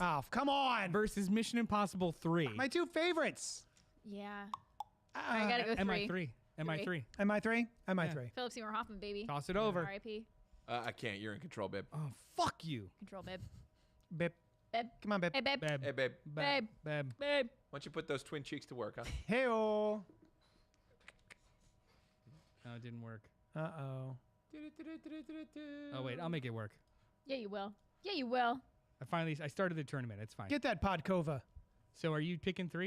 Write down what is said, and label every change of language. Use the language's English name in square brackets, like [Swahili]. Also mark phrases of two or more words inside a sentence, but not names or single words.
[English] Oh, come on. Versus Mission Impossible 3. My 2 favorites. Yeah. I gotta go 3. MI3. MI3. MI3? MI3. Philip Seymour Hoffman, baby. Toss it over. R.I.P. I can't. You're in control, babe. Oh, fuck you. Control, babe. Babe. Babe. Come on, babe. Hey, babe. Babe. Hey, babe. Babe. Babe. Babe. Why don't you put those twin cheeks to work, huh? Hey-oh. No, it didn't work. Uh-oh. Oh, wait. I'll make it work. Yeah, you will. Yeah, you will. I started the tournament. It's fine. Get that Podkova. So are you picking 3?